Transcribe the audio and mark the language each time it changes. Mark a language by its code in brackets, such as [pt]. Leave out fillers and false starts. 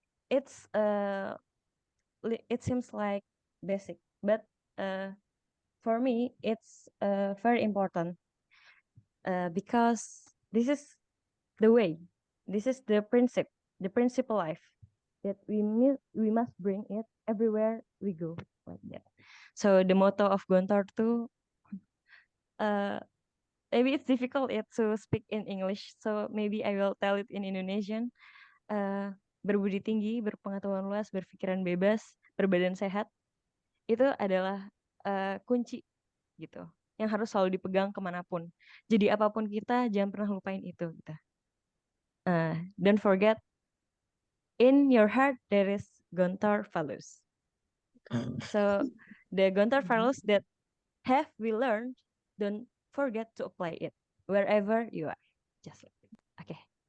[en] It's it seems like basic, but for me it's very important because this is the way, this is the principle life that we must bring it everywhere we go, like that. So the motto of Gontar too, maybe it's difficult to speak in English, so maybe I will tell it in Indonesian. [id] Berbudi tinggi, berpengetahuan luas, berpikiran bebas, berbadan sehat, itu adalah kunci gitu, yang harus selalu dipegang kemanapun. Jadi apapun kita, jangan pernah lupain itu gitu. [en] Don't forget, in your heart there is Gontar values. So the Gontar values that have we learned, don't forget to apply it wherever you are. Just like it. Okay.